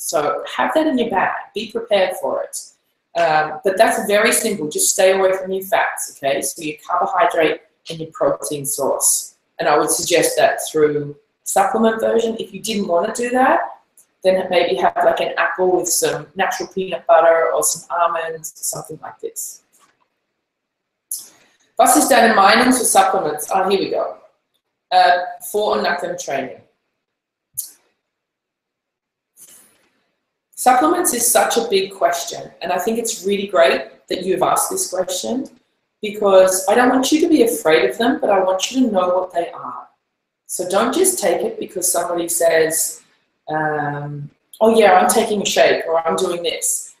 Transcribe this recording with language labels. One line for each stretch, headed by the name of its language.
English: So have that in your bag, be prepared for it. But that's very simple, just stay away from your fats, okay? So your carbohydrate and your protein source. And I would suggest that through supplement version. If you didn't want to do that, then maybe have like an apple with some natural peanut butter or some almonds or something like this.
German: Was ist deine Meinung zu supplements?
English: Oh, here we go.
German: Vor und nach dem Training.
English: Supplements is such a big question, and I think it's really great that you've asked this question, because I don't want you to be afraid of them, but I want you to know what they are. So don't just take it because somebody says, oh yeah, I'm taking a shake or I'm doing this.